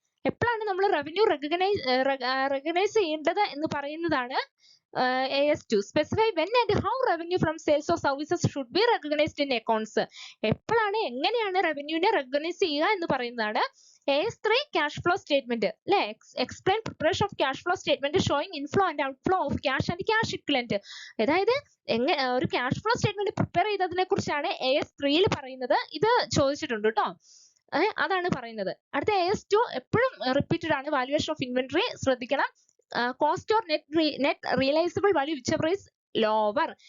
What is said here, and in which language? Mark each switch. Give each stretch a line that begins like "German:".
Malayalam: എപ്പോഴാണ് നമ്മൾ revenue recognise ചെയ്യേണ്ടത് എന്ന് പറയുന്നതാണ് AS2.
English: specify when and how revenue from sales of services should be recognized in accounts.
Malayalam: എപ്പോഴാണ് എങ്ങനെയാണ് റവന്യൂവിനെ റെക്കഗ്നൈസ് ചെയ്യുക എന്ന് പറയുന്നതാണ്.
English: AS3 cash flow statement അല്ലെ, explain preparation of cash flow statement showing inflow and outflow of cash and cash equivalent.
Malayalam: അതായത് ഒരു cash flow statement prepare ചെയ്തതിനെ കുറിച്ചാണ് AS3 പറയുന്നത്. ഇത് ചോദിച്ചിട്ടുണ്ട് കേട്ടോ. അതാണ് പറയുന്നത്. അടുത്ത AS2 എപ്പോഴും റിപ്പീറ്റഡ് ആണ്. വാല്യുവേഷൻ ഓഫ് ഇൻവെന്ററി ശ്രദ്ധിക്കണം.
English: Cost or net realisable value whichever is lower.